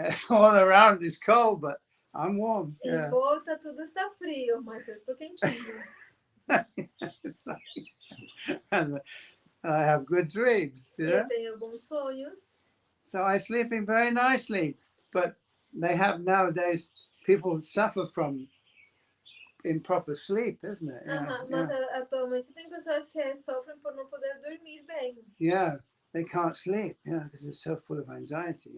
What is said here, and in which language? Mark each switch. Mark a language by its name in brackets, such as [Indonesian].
[English] All around is cold, but I'm warm. [Portuguese] Em [English] Yeah. [Portuguese] volta tudo está frio, mas eu estou quentinho. [English] And I have good dreams. Yeah. [Portuguese] Eu tenho bons sonhos. [English] So I'm sleeping very nicely, but they have nowadays people suffer from improper sleep, isn't it? [Portuguese] Mas atualmente tem pessoas que sofrem por não poder dormir bem. [English] Yeah, they can't sleep, because they're so full of anxiety.